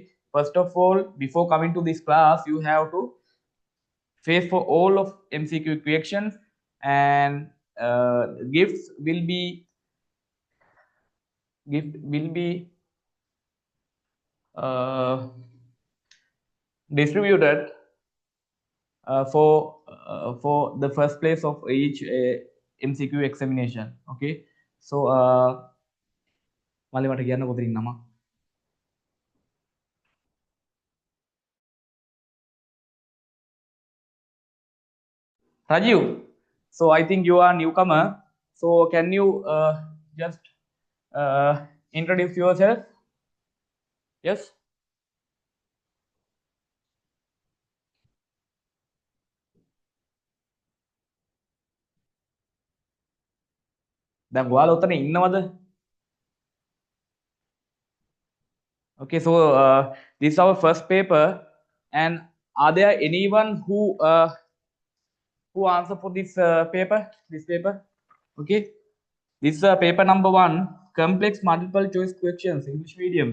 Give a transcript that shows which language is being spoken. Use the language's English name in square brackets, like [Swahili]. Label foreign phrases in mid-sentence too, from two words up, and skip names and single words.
[English] First of all, before coming to this class, you have to face for all of MCQ questions, and gifts will be uh, distributed for the first place of each MCQ examination. [Sinhala] Okay. So මල්ලි මට කියන්න කොතනින් නම Rajiv. [English] So I think you are newcomer. So can you just introduce yourself? Yes. [Sinhala] දැන් ඔයාලා උතන ඉන්නවද? [English] Okay, so this is our first paper, and are there anyone who answer for this paper? This paper, okay. This is paper number 1, complex multiple choice questions, English medium.